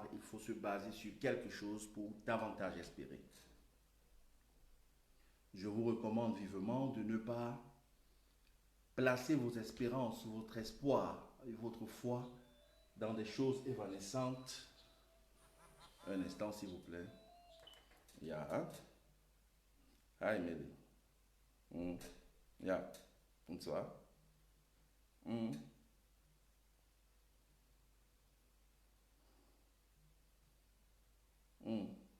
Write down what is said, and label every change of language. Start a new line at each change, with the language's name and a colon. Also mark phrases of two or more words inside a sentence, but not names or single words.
French: Il faut se baser sur quelque chose pour davantage espérer. Je vous recommande vivement de ne pas placer vos espérances, votre espoir et votre foi dans des choses évanescentes. Un instant, s'il vous plaît.
German: Ja. Hi, Meli. Ja. Und zwar? Mm. Mm.